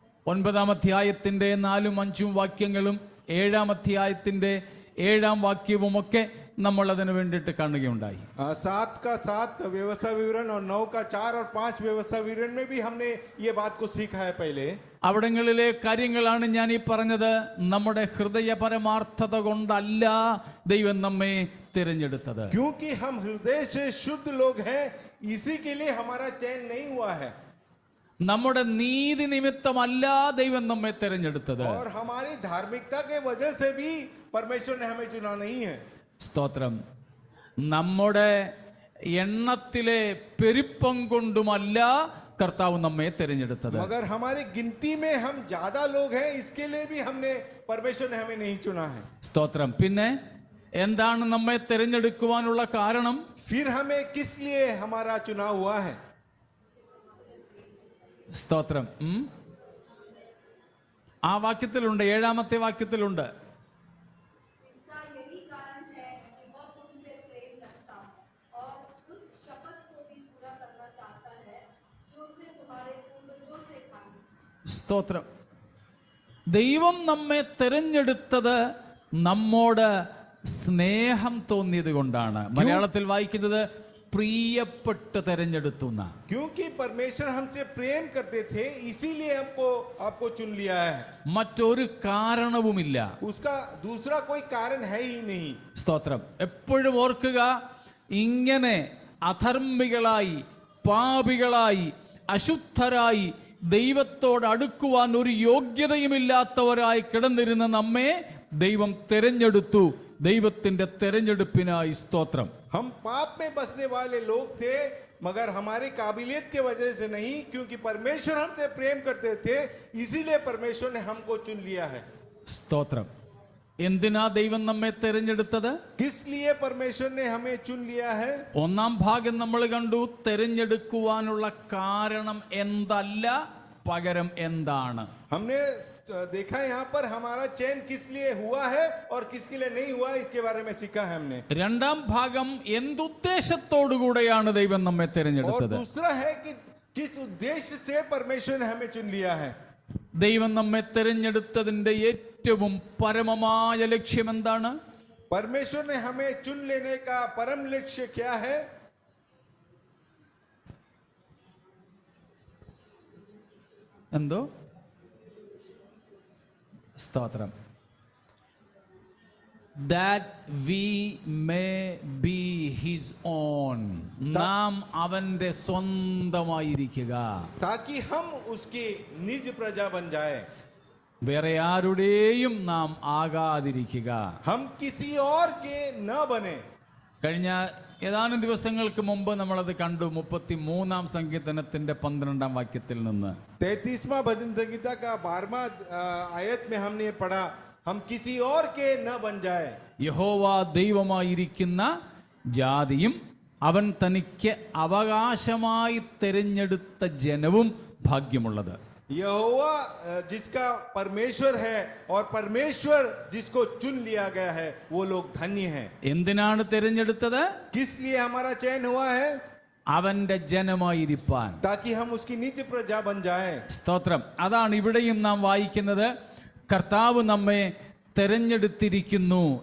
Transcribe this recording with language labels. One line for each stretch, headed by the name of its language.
Malayalam: 9-ാം അധ്യായത്തിന്റെ 4-5 വാക്യങ്ങളും 7-ാം അധ്യായത്തിന്റെ 7-ാം വാക്യവും ഒക്കെ നമ്മൾ അതിനു വേണ്ടിയിട്ട് കാണുകയുണ്ടായി.
Hindi: 7 का 7 व्यवस्था विवरण और 9 का 4 और 5 व्यवस्था विवरण में भी हमने ये बात को सीखा है पहले.
Malayalam: അവിടങ്ങളിലെ കാര്യങ്ങളാണ് ഞാൻ ഈ പറഞ്ഞത്. നമ്മുടെ ഹൃദയപരമാർത്ഥത കൊണ്ടല്ല ദൈവം നമ്മെ തിരഞ്ഞെടുത്തത്.
Hindi: क्योंकि हम हृदय से शुद्ध लोग हैं इसी के लिए हमारा चयन नहीं हुआ है.
Malayalam: നമ്മുടെ നീതി നിമിത്തമല്ല ദൈവം നമ്മെ തെരഞ്ഞെടുത്തത്.
Hindi: और हमारी धार्मिकता के वजह से भी परमेश्वर ने हमें चुना नहीं है.
Malayalam: സ്തോത്രം. നമ്മുടെ എണ്ണത്തിലെ പെരുപ്പം കൊണ്ടുമല്ല കർത്താവ് നമ്മെ തെരഞ്ഞെടുത്തത്.
Hindi: मगर हमारी गिनती में हम ज्यादा लोग हैं, इसके लिए भी हमने परमेश्वर ने हमें नहीं चुना है.
Malayalam: സ്തോത്രം. പിന്നെ എന്താണ് നമ്മെ തെരഞ്ഞെടുക്കുവാനുള്ള കാരണം?
Hindi: फिर हमें किस लिए हमारा चुनाव हुआ है?
Malayalam: സ്തോത്രം. ആ വാക്യത്തിലുണ്ട്, 7-ാമത്തെ വാക്യത്തിലുണ്ട്.
Hindi: इसका यही कारण है कि वह तुमसे प्रेम रखता और उस शपथ को भी पूरा करना चाहता है जो उसने तुम्हारे पूर्वजों से खाई.
Malayalam: സ്തോത്രം. ദൈവം നമ്മെ തെരഞ്ഞെടുത്തത് നമ്മോട് സ്നേഹം തോന്നിയത് കൊണ്ടാണ്. മലയാളത്തിൽ വായിക്കുന്നത് പ്രിയപ്പെട്ട് തെരഞ്ഞെടുത്തുന്ന.
Hindi: क्योंकि परमेश्वर हमसे प्रेम करते थे, इसीलिए आपको चुन लिया है.
Malayalam: മറ്റൊരു കാരണവുമില്ല.
Hindi: उसका दूसरा कोई कारण है ही नहीं.
Malayalam: സ്തോത്രം. എപ്പോഴും ഓർക്കുക, ഇങ്ങനെ അധർമ്മികളായി, പാപികളായി, അശുദ്ധരായി, ദൈവത്തോട് അടുക്കുവാൻ ഒരു യോഗ്യതയുമില്ലാത്തവരായി കിടന്നിരുന്ന നമ്മെ ദൈവം തെരഞ്ഞെടുത്തു. ദൈവത്തിന്റെ തെരഞ്ഞെടുപ്പിനായി സ്തോത്രം.
Hindi: हम पाप में बसने वाले लोग थे, मगर हमारी काबिलियत के वजह से नहीं, क्योंकि परमेश्वर हमसे प्रेम करते थे, इसीलिए परमेश्वर ने हमको चुन लिया है.
Malayalam: സ്തോത്രം. എന്തിനാ ദൈവം നമ്മെ തെരഞ്ഞെടുത്തത്?
Hindi: किस लिए परमेश्वर ने हमें चुन लिया है?
Malayalam: ഒന്നാം ഭാഗം നമ്മൾ കണ്ടു. തെരഞ്ഞെടുക്കുവാനുള്ള കാരണം എന്തല്ല, പകരം എന്താണ്.
Hindi: हमने देखा यहाँ पर हमारा चयन किस लिए हुआ है और किसके लिए नहीं हुआ, इसके बारे में सीखा है हमने.
Malayalam: രണ്ടാം ഭാഗം എന്തുദ്ദേശത്തോടുകൂടെയാണ് ദൈവം നമ്മെ
Hindi: और
Malayalam: തെരഞ്ഞെടുത്തത്.
Hindi: दूसरा है कि किस उद्देश्य से परमेश्वर ने हमें चुन लिया है.
Malayalam: ദൈവം നമ്മെ തെരഞ്ഞെടുത്തതിന്റെ ഏറ്റവും പരമമായ ലക്ഷ്യം എന്താണ്?
Hindi: परमेश्वर ने हमें चुन लेने का परम लक्ष्य क्या है?
Malayalam: എന്തോ? സ്തോത്രം.
English: that we may be his own.
Malayalam: നാം അവന്റെ സ്വന്തമായിരിക്കുക.
Hindi: ताकि हम उसकी निज प्रजा बन जाए.
Malayalam: വേറെ ആരുടെയും നാം ആകാതിരിക്കുക.
Hindi: हम किसी और के न बने.
Malayalam: കഴിഞ്ഞ ഏതാനും ദിവസങ്ങൾക്ക് മുമ്പ് നമ്മളത് കണ്ടു. 33-ാം സങ്കീർത്തനത്തിന്റെ 12-ാം വാക്യത്തിൽ നിന്ന്.
Hindi: 33वां भजन संहिता का 12वां आयत में हमने पढ़ा, हम किसी और के न बन जाए.
Malayalam: യഹോവ ദൈവമായിരിക്കുന്ന ജാതിയും അവൻ തനിക്ക് അവകാശമായി തെരഞ്ഞെടുത്ത ജനവും ഭാഗ്യമുള്ളത്.
Hindi: यहोवा जिसका परमेश्वर है और परमेश्वर जिसको चुन लिया गया है, वो लोग धन्य हैं.
Malayalam: എന്തിനാണ് തെരഞ്ഞെടുത്തത്?
Hindi: किस लिए हमारा चयन हुआ है?
Malayalam: അവന്റെ ജനമായിരിക്കാൻ.
Hindi: ताकि हम उसकी निज प्रजा बन जाए.
Malayalam: സ്തോത്രം. അതാണ് ഇവിടെയും നാം വായിക്കുന്നത്. കർത്താവ് നമ്മെ തെരഞ്ഞെടുത്തിരിക്കുന്നു.